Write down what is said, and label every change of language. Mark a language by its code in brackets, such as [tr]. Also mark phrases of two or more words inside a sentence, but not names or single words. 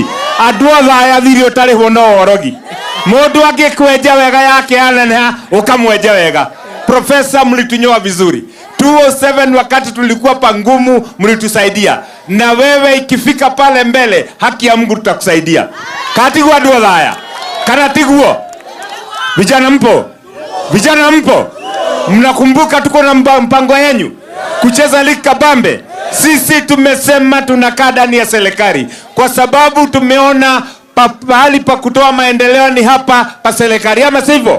[ki] Andũ Othaya thiri ũtarĩhwo no orogi. Mũndũ angĩkwenja wega yake aneneha ũkamwenja wega. [sw] Profesa, mlitunyoa vizuri. 207 wakati tulikuwa pangumu mlitusaidia, na wewe ikifika pale mbele haki ya Mungu tutakusaidia. [ki] Katigu andũ Othaya kana tiguo? [sw] Vijana mpo? Mnakumbuka tuko na mpango yenu kucheza ligi kabambe? Sisi tumesema tunakaa ndani ya serikali kwa sababu tumeona pahali pa kutoa maendeleo ni hapa pa serikali, ama sivyo?